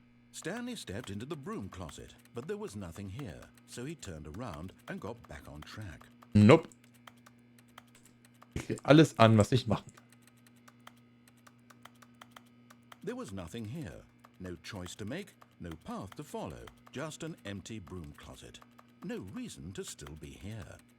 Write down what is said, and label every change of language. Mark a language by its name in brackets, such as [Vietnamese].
[English] Stanley stepped into the broom closet, but there was nothing here, so he turned around and got back on track. Nope. [German] Ich krieg alles an, was ich machen kann. [English] There was nothing here. No choice to make, no path to follow, just an empty broom closet. No reason to still be here.